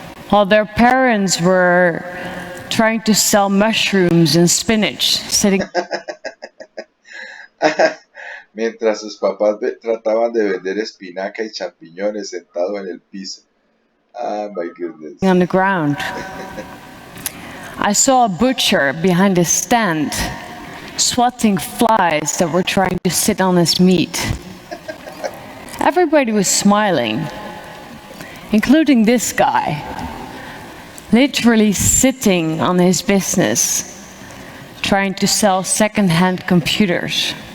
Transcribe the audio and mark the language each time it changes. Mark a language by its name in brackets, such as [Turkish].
[English] While their parents were trying to sell mushrooms and spinach, sitting [Spanish] Mientras sus papás trataban de vender espinaca y champiñones sentados en el piso. [English] Ah, my goodness. on the ground. I saw a butcher behind a stand, swatting flies that were trying to sit on his meat. Everybody was smiling, including this guy, literally sitting on his business, trying to sell second-hand computers.